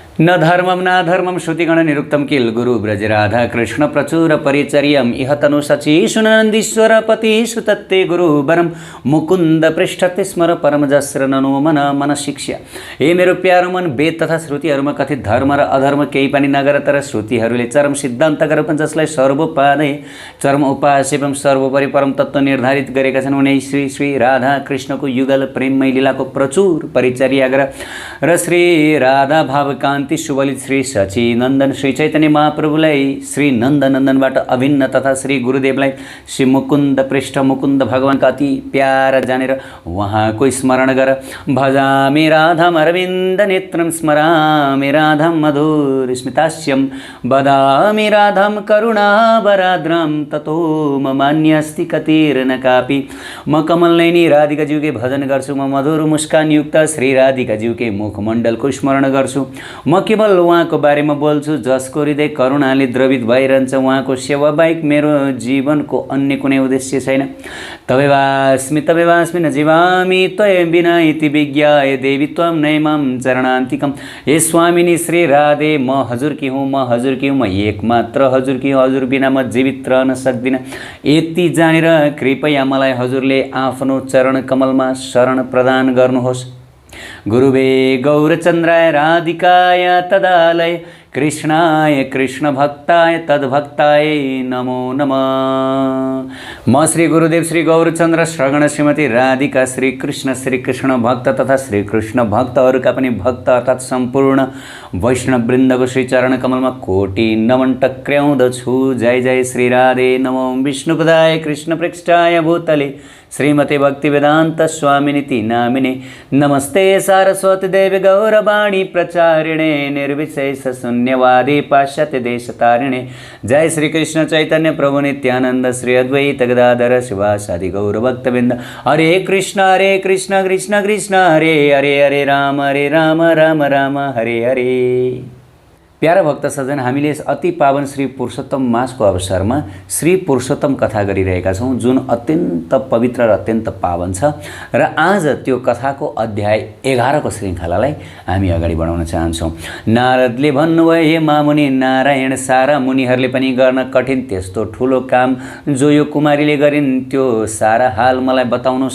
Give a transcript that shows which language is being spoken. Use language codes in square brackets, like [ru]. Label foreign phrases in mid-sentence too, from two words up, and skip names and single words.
[sa] न धर्मं नाधर्मं श्रुतिगण निरुक्तं किल गुरु ब्रज राधा कृष्ण प्रचुर परिचर्यम इह तनु सची सुनंदीश्वर पति सुतत्ते गुरु वरम मुकुंद पृष्ठते स्मर परम जस्र ननो मन मन शिक्षा। [ne] हे मेरो प्यारो मन, वेद तथा श्रुतिहरूमा कथित धर्म र अधर्म केही पनि नगर, तर श्रुतिहरूले चरम सिद्धान्त गरेर जसलाई सर्वोपादय चरम उपास्य एवं सर्वोपरि परम तत्व निर्धारित गरेका छन्। उनी श्री श्री राधा कृष्णको युगल प्रेममय लीलाको प्रचुर परिचर्या गर र श्री राधा भावकान्ति सुबलित श्री सचिनन्दन श्री चैतन्य महाप्रभुलाई श्री नन्दनन्दनबाट अभिन्न तथा श्री गुरुदेवलाई श्री मुकुन्द पृष्ठ मुकुन्द भगवानका अति प्यारा जानेर उहाँको स्मरण गर। [sa] भजामि राधाम अरविन्द नेत्रम स्मरामि राधाम मधुर स्मितास्यम वदामि राधाम करुणावराद्रम ततो ममान्यस्ति कतिर्न कापि। [ne] म कमलनयनी राधिकाज्यूकै भजन गर्छु, म मधुर मुस्कान युक्त श्री राधिकाज्यूकै मुखमण्डलको स्मरण गर्छु। म केवल उहाँको बारेमा बोल्छु जसको हृदय करुणाले द्रवित भइरहन्छ। उहाँको सेवा बाहेक मेरो जीवनको अन्य कुनै उद्देश्य छैन। [sa] तवेवास्मि न जीवामि त्वय बिना इति विज्ञाय देवी त्वं नैमां चरणान्तिकम्। [ne] हे स्वामिनी श्री राधे, म हजुरकी हुँ, म हजुरकी हुँ, म एकमात्र हजुरकी हुँ, हजुर बिना म जीवित रहन सक्दिनँ। यति जानेर कृपया मलाई हजुरले आफ्नो चरण कमलमा शरण प्रदान गर्नुहोस्। [sa] गुरुवे गौरचन्द्राय राधिकाय तदालय कृष्णाय कृष्ण भक्ताय तद्भक्ताय नमो नमः। [ne] म श्री गुरुदेव श्री गौरचन्द्र श्रगण श्रीमती राधिका श्री कृष्ण भक्त तथा श्री कृष्ण भक्तहरूका पनि भक्त अर्थात् सम्पूर्ण वैष्णववृन्दको श्री चरण कमलमा कोटि नमन टक्र्याउँदछु। जय जय श्री राधे। [sa] नमो विष्णुपदाय कृष्ण पृष्ठाय भूतले श्रीमते भक्तिवेदांत स्वामिनिति नामिने। नमस्ते सारस्वती देवी गौरवाणी प्रचारिणे निर्विशेष शून्यवादी पाश्चात्य देशतारिणे। जय श्री कृष्ण चैतन्य प्रभु नित्यानंद श्री अद्वैत गदाधर शिवासादि गौरभक्तवृंद। हरे कृष्ण कृष्ण कृष्ण हरे हरे, हरे राम राम राम हरे हरे। [ne] प्यारा भक्त सज्जन, हामीले यस अति पावन श्री पुरुषोत्तम मासको अवसरमा श्री पुरुषोत्तम कथा गरिरहेका छौँ, जुन अत्यन्त पवित्र र अत्यन्त पावन छ। र आज त्यो कथाको अध्याय 11 को श्रृङ्खलालाई हामी अगाडि बढाउन चाहन्छौँ। नारदले भन्नुभयो, हे मामुनि नारायण, सारा मुनिहरूले पनि गर्न कठिन त्यस्तो ठुलो काम जो यो कुमारीले गरिन् त्यो सारा हाल मलाई बताउनुहोस्।